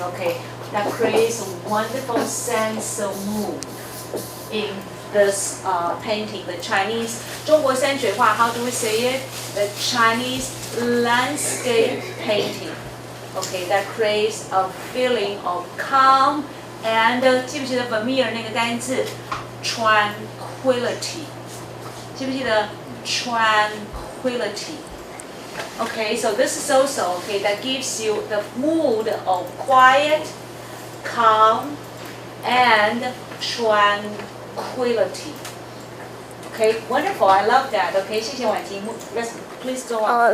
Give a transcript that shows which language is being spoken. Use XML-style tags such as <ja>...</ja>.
<en>Okay, that creates a wonderful sense of mood in this painting, the Chinese</en> <zh>中国山水画</zh> <en>how do we say it? The Chinese landscape painting. Okay, that creates a feeling of calm and</en> <zh>记不记得</zh> <en>Vermeer</en> <zh>那个单字</zh> <en>tranquility?</en> <zh>记不记得 tranquility?</zh> <en>Okay, so this is also okay that gives you the mood of quiet, calm, and tranquility. Okay, wonderful. I love that. Okay,</en> <zh>谢谢婉婷。</zh> <en>Let's please go on.</en>